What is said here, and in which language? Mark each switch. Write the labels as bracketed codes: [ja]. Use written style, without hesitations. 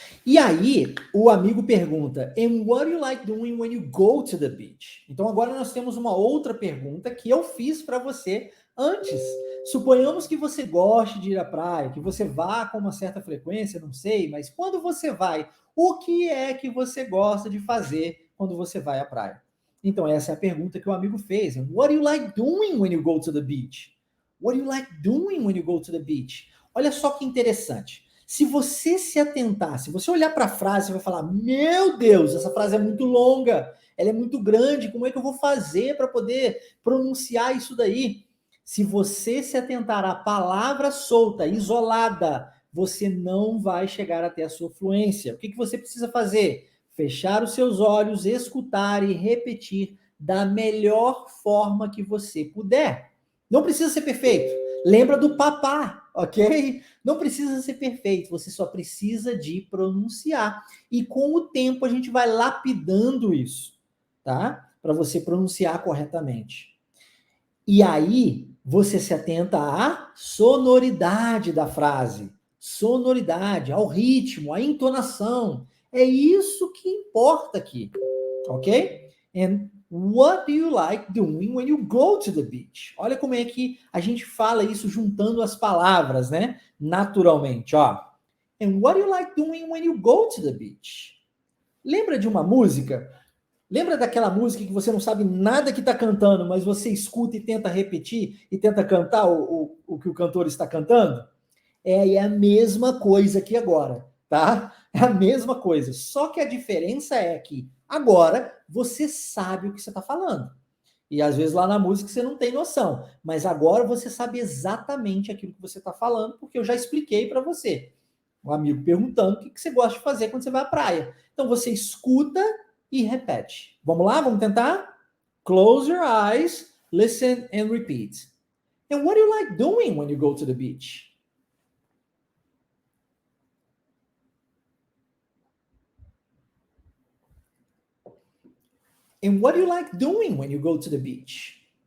[pt] E aí, o amigo pergunta, [en] and what do you like doing when you go to the beach? [pt] Então agora nós temos uma outra pergunta que eu fiz para você antes. Suponhamos que você goste de ir à praia, que você vá com uma certa frequência, não sei, mas quando você vai, o que é que você gosta de fazer quando você vai à praia? Então essa é a pergunta que o amigo fez. [en] What do you like doing when you go to the beach? What do you like doing when you go to the beach? [pt] Olha só que interessante. Se você se atentar, se você olhar para a frase, você vai falar: meu Deus, essa frase é muito longa, ela é muito grande, como é que eu vou fazer para poder pronunciar isso daí? Se você se atentar à palavra solta, isolada, você não vai chegar até a sua fluência. O que você precisa fazer? Fechar os seus olhos, escutar e repetir da melhor forma que você puder. Não precisa ser perfeito. Lembra do papá, ok? Não precisa ser perfeito, você só precisa de pronunciar. E com o tempo a gente vai lapidando isso, tá? Para você pronunciar corretamente. E aí você se atenta à sonoridade da frase, sonoridade, ao ritmo, à entonação. É isso que importa aqui, ok? [en] And what do you like doing when you go to the beach? [pt] Olha como é que a gente fala isso juntando as palavras, né? Naturalmente, ó. [en] And what do you like doing when you go to the beach? [pt] Lembra de uma música? Lembra daquela música que você não sabe nada que está cantando, mas você escuta e tenta repetir e tenta cantar o que o cantor está cantando? É a mesma coisa aqui agora, tá? É a mesma coisa. Só que a diferença é que agora você sabe o que você está falando. E às vezes lá na música você não tem noção. Mas agora você sabe exatamente aquilo que você está falando, porque eu já expliquei para você. Um amigo perguntando o que você gosta de fazer quando você vai à praia. Então você escuta e repete. Vamos lá? Vamos tentar? [en] Close your eyes, listen and repeat. And what do you like doing when you go to the beach? And what do you like doing when you go to the beach?